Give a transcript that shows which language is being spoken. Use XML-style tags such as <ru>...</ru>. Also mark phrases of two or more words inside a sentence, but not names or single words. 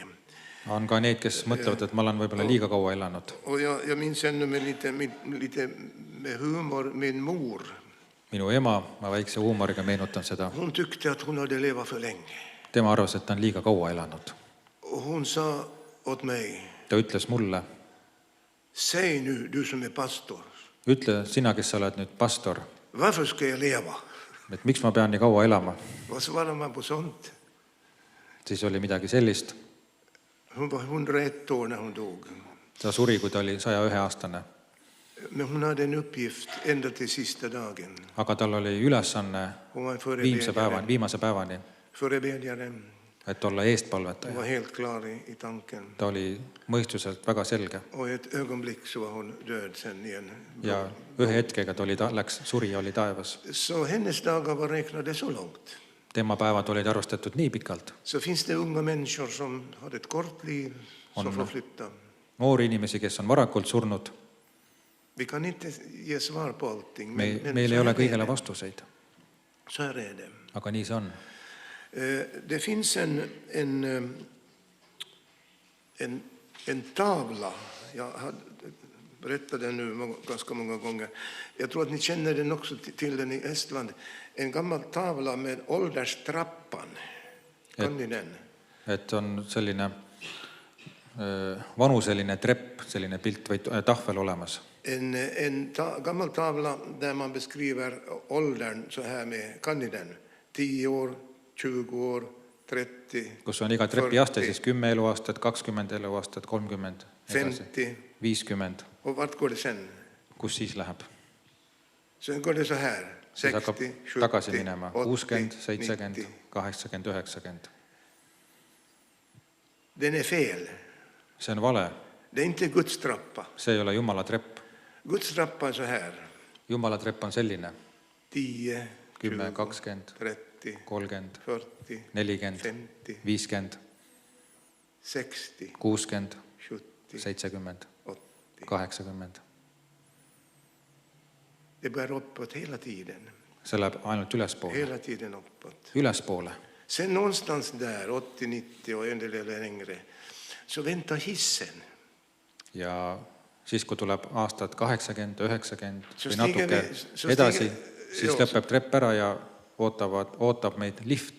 <et>On ka need, kes mõtlevad, et ma olen võib-olla liiga kaua elanud.</et> <sv>Och jag minns ännu med lite med humor min mor.</sv> <et>Minu ema, ma väikse huumoriga meenutan seda,</et> <sv>Hon tyckte att hon hade levat för länge.</sv> <et>tema arvas, et ta on liiga kaua elanud.</et> <sv>Och hon sa åt mig,</sv> <et>Ta ütles mulle,</et> <sv>säg nu du som är pastor,</sv> <et>ütle sina, kes sa oled nüüd pastor,</et> <sv>varför ska jag leva?</sv> <et>et miks ma pean nii kaua elama.</et> <sv>Vad svarar man på sånt?</sv> <et>Siis oli midagi sellist.</et> <sv>Hon var 101 år när hon dog.</sv> <et>Ta suri, kui ta oli 101-aastane.</et> <sv>Men hon hade en uppgift ända till sista dagen.</sv> <et>Aga tal oli ülesanne</et> <sv>Hon var</sv> <et>viimase päevani,</et> <sv>förebedjare.</sv> <et>et olla</et> <sv>Hon</sv> <et>eestpalvetaja.</et> <sv>var helt klar i tanken.</sv> <et>Ta oli mõistuselt väga selge.</et> <sv>Och i ett ögonblick så var hon död sen igen.</sv> <et>Ja ühe hetkega ta läks suri ja oli taevas.</et> <sv>Så hennes dagar var räknade så långt.</sv> <et>Tema päevad olid arvustatud nii pikalt.</et> <sv>Så finns det unga människor som har ett kort liv som får flytta.</sv> <et>Noori inimesi, kes on varakult surnud,</et> <sv>Vi kan inte ge svar på allting.</sv> <et>meil ei ole kõigele vastuseid.</et> <sv>Så här är det.</sv> <et>Aga nii see on.</et> <sv>Det finns en tavla. Jag har berättat den nu ganska många gånger. Jag tror att ni känner den också till den i Estland. En gammal tavla med ålderstrappan. Kan ni den?</sv> <et>Et on selline vanuseline trepp, selline pilt või tahvel olemas.</et> <sv>Gammal tavla där man beskriver åldern så här med, kan ni den? 10 år, 20 år, 30,</sv> <et>kus on iga trepi aste, siis 10 eluaastat, 20 eluaastat, 30,</et> <sv>50.</sv> <et>50.</et> <sv>Och vart går det sen?</sv> <et>Kus siis läheb?</et> <sv>Sen går det så här.</sv> <et>Siis hakkab</et> <sv>60,</sv> <et>tagasi</et> <sv>70,</sv> <et>minema</et> <sv>80,</sv> <et>60, 70,</et> <sv>90.</sv> <et>80, 90.</et> <sv>Den är fel.</sv> <et>See on vale.</et> <sv>Det är inte Guds trappa.</sv> <et>See ei ole Jumala trepp.</et> <sv>Guds trappa är så här.</sv> <et>Jumala trepp on selline.</et> <sv>10,</sv> <et>10, 20,</et> <sv>30,</sv> <et>30,</et> <sv>40,</sv> <et>40,</et> <sv>50,</sv> <et>50,</et> <sv>60,</sv> <et>60,</et> <sv>70,</sv> <et>70,</et> <sv>80.</sv> <et>80.</et> <sv>Det bär uppåt hela tiden.</sv> <et>See läheb ainult ülespoole.</et> <sv>Hela tiden uppåt.</sv> <et>Ülespoole.</et> <sv>Sen någonstans där, 80, 90 och en del längre, så väntar hissen.</sv> <et>Ja siis, kui tuleb aastad 80, 90 So või natuke edasi, siis lõpeb trepp ära ja ootab meid lift.</et>